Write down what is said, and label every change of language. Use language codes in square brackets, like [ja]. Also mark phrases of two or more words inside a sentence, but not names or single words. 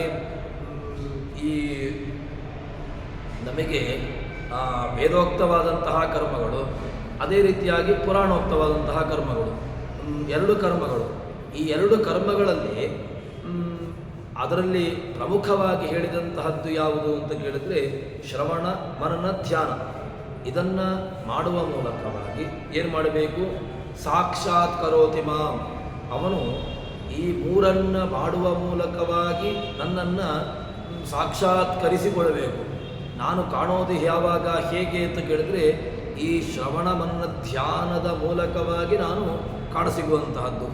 [kn] ಈ ನಮಗೆ ವೇದೋಕ್ತವಾದಂತಹ ಕರ್ಮಗಳು, ಅದೇ ರೀತಿಯಾಗಿ ಪುರಾಣೋಕ್ತವಾದಂತಹ ಕರ್ಮಗಳು, ಎರಡು ಕರ್ಮಗಳು. ಈ ಎರಡು ಕರ್ಮಗಳಲ್ಲಿ ಅದರಲ್ಲಿ ಪ್ರಮುಖವಾಗಿ ಹೇಳಿದಂತಹದ್ದು ಯಾವುದು ಅಂತ ಕೇಳಿದರೆ ಶ್ರವಣ ಮನನ ಧ್ಯಾನ. ಇದನ್ನು ಮಾಡುವ ಮೂಲಕವಾಗಿ ಏನು ಮಾಡಬೇಕು? [sa] ಸಾಕ್ಷಾತ್ ಕರೋತಿ ಮಾಂ, [kn] ಅವನು ಈ ಮೂರನ್ನು ಮಾಡುವ ಮೂಲಕವಾಗಿ ನನ್ನನ್ನು ಸಾಕ್ಷಾತ್ಕರಿಸಿಕೊಳ್ಳಬೇಕು. ನಾನು ಕಾಣೋದು ಯಾವಾಗ, ಹೇಗೆ ಅಂತ ಕೇಳಿದರೆ ಈ ಶ್ರವಣ ಮನನ ಧ್ಯಾನದ ಮೂಲಕವಾಗಿ ನಾನು ಕಾಣಸಿಗುವಂತಹದ್ದು.